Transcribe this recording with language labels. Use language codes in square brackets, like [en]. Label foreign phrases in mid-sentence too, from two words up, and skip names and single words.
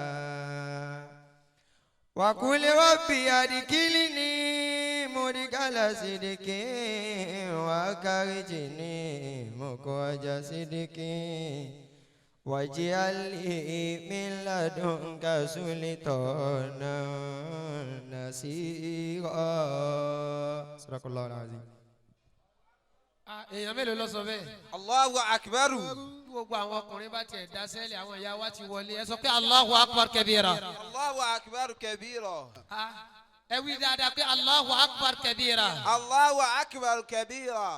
[ar] وقل ربي أدخلني مدخل صدق وأخرجني مخرج صدق واجعل لي من لدنك سلطانا نصيرا. صدق الله العظيم. [yo] èèyàn mélòó ló sọ bẹ́ẹ̀. [ar] الله أكبر. [yo] gbogbo àwọn ọkùnrin bá tiẹ̀ dá sẹ́lẹ̀ àwọn ìyá wa ti wọlé ẹ sọ pé [ar] الله أكبر كبيرا. الله أكبر كبيرا. [yo] ẹ wí dáadáa pé [ar] الله أكبر كبيرا. الله أكبر كبيرا.